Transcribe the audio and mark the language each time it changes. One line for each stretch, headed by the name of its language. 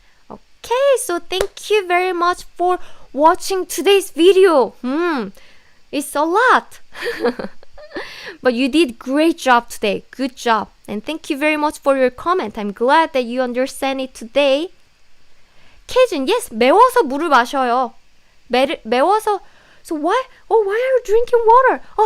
English: Okay, so thank you very much for watching today's video. It's a lot. But you did great job today. Good job. And thank you very much for your comment. I'm glad that you understand it today.
Korean: Kejun, yes, 매워서 물을 마셔요. 매워서.
English: So why are you drinking water?